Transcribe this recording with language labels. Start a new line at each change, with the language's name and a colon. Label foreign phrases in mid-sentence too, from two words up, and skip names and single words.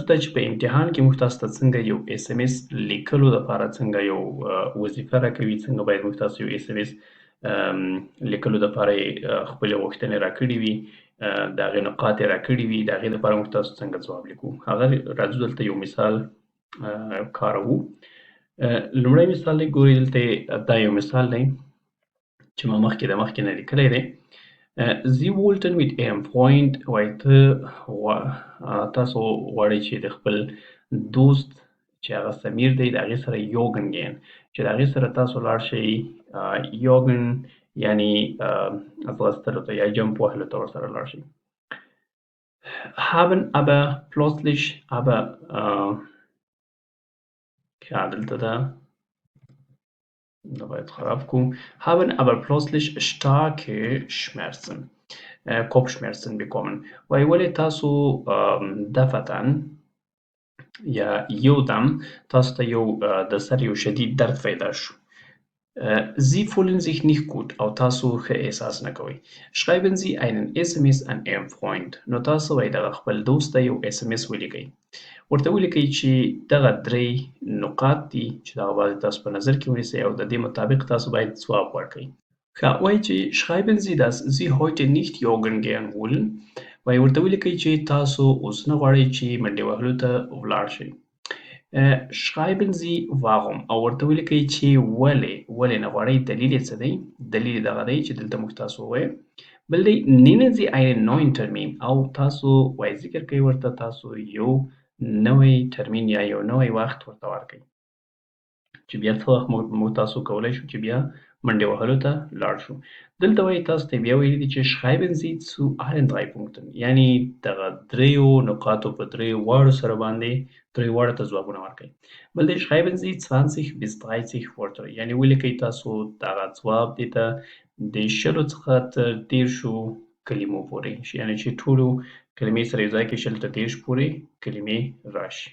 Pashto: ته چې په امتحان کې موږ تاسو ته څنګه یو SMS لیکلو دپاره څنګه یو وظیفه راکوي څنګه باید موږ تاسو یو SMS لیکلو دپاره خپلې غوښتنې راکړې وي د هغې نقاط یې راکړي وي د هغې دپاره موږ تاسو څنګه ځواب لیکو هغه راځو دلته یو مثال کاروو لومړی مثال دی ګورئ دلته دا یو مثال دی چې ما مخکې نه لیکلی دی
German: Sie wollten mit Ihrem Freund
Pashto: وایي تاسو غواړئ چې د خپل دوست چې هغه سمیر دی د هغې سره یوګن ګین چې د هغې سره تاسو لاړ شئ یوګن یعنی ځغستلو ته یا جمپ وهلو ته ورسره لاړ شئ
German: haben aber plötzlich aber
Pashto: دلته ده da باید خراب کوم
German: haben aber plötzlich starke Schmerzen Kopfschmerzen bekommen
Pashto: وایي ولې تاسو دفتن یا یودم تاسو ته د سر یو شدید درد پیدا شو
German: Sie fühlen sich nicht gut
Pashto: او تاسو ښه احساس نه کوئ
German: schreiben Sie einen SMS an Ihren Freund
Pashto: نو تاسو وایي دغه خپل دوست ته یو SMS ولیکئ ورته ولیکئ چې دغه 3 نقاط دي چې دغه باید تاسو په نظر کې ونیسئ او د دې مطابق تاسو باید ځواب ورکړئ ښه وایي چې
German: schreiben Sie dass Sie heute nicht joggen gehen wollen
Pashto: وایي ورته ولیکئ چې تاسو اوس نه غواړئ چې منډې وهلو ته ولاړ شئ
German: schreiben Sie warum
Pashto: او ورته ولیکئ چې ولې نه غواړئ دلیل یې څه دی دلیل یې دغه دی چې دلته موږ تاسو ووایو بل دی
German: nennen Sie einen neuen Termin
Pashto: او تاسو وایي ذکر کوئ ورته تاسو یو نوی ترمین یا یو نوی وخت ورته ورکړئ چې بیا څه وخت موږ تاسو کولی شو چې بیا منډې وهلو ته لاړ شو. دلته وایي تاسو ته بیا ویلي دي چې
German: schreiben Sie zu allen 3 Punkten،
Pashto: یعنی دغه دریو نقاطو په دریو واړو سره باندې دریو واړو ته ځوابونه ورکړئ. بل دی
German: schreiben Sie 20 bis 30 Wörter،
Pashto: یعنی ولیکئ تاسو دغه ځواب دې ته د 20 څخه تر 30 کلمو پورې، یعنی چې ټولو کلمې سره یو ځای کې 20 تر 30 پورې کلمې راشي.